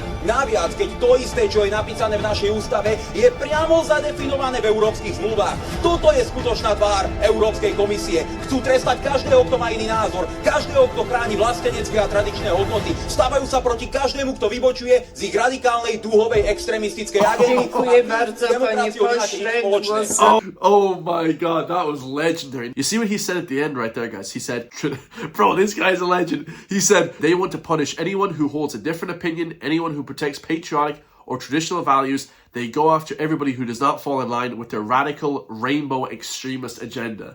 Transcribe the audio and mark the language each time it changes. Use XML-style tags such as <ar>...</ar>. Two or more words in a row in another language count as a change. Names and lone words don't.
<sk>Naviac, keď to isté, čo je napísané v našej ústave, je priamo zadefinované v európskych zmluvách. Toto je skutočná tvár Európskej komisie. Chcú trestať každého, kto má iný názor, každého, kto chráni vlastenecké a tradičné hodnoty. Stavajú sa proti každému, kto vybočuje z ich radikálnej, dúhovej, extrémistickej agendy.</sk> <pl>Dziękuję bardzo, panie pośle.</pl> <en>Oh my god, that was legendary. You see what he said at the end right there, guys? He said, bro, this guy's a legend. He said, they want to punish anyone who holds a different opinion, anyone who protects patriotic or traditional values. They go after everybody who does not fall in line with their radical rainbow extremist agenda.</en>